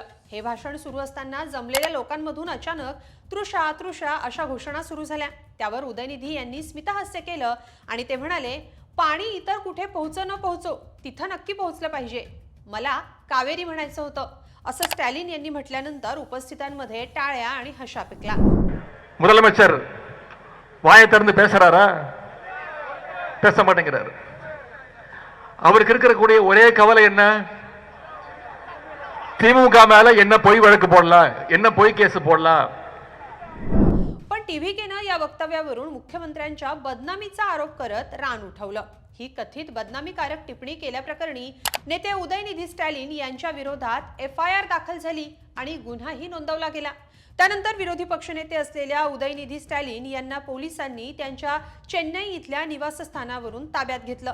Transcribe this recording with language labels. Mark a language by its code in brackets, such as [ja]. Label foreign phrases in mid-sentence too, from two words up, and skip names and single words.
[mr] हे भाषण सुरू असताना जमलेल्या लोकांमधून अचानक तृषा तृषा अशा घोषणा सुरू झाल्या। त्यावर उदयनिधी यांनी स्मितहास्य केलं आणि ते म्हणाले, पाणी इतर कुठे पोहोचो न पोहोचो, तिथं नक्की पोहोचलं पाहिजे, मला कावेरी म्हणायचं होतं, असं स्टॅलिन यांनी म्हटल्यानंतर उपस्थितांमध्ये टाळ्या आणि हशा पिकला। [ta] முதலமைச்சர் வாயை திறந்து பேசுறாரா? பேச மாட்டேங்கிறாரு। அவருக்கு இருக்கக்கூடிய ஒரே கவலை என்ன? திமுக மேல என்ன பொய் வழக்கு போடலாம், என்ன பொய் கேஸ் போடலாம்? [mr] पण TVKनं या वक्तव्यावरून मुख्यमंत्र्यांच्या बदनामीचा आरोप करत रान उठवलं। ही कथित बदनामीकारक टिप्पणी केल्याप्रकरणी नेते उदयनिधी स्टॅलिन यांच्या विरोधात FIR दाखल झाली आणि गुन्हाही नोंदवला गेला। त्यानंतर विरोधी पक्षनेते असलेल्या उदयनिधी स्टॅलिन यांना पोलिसांनी त्यांच्या चेन्नई इथल्या निवासस्थानावरून ताब्यात घेतलं।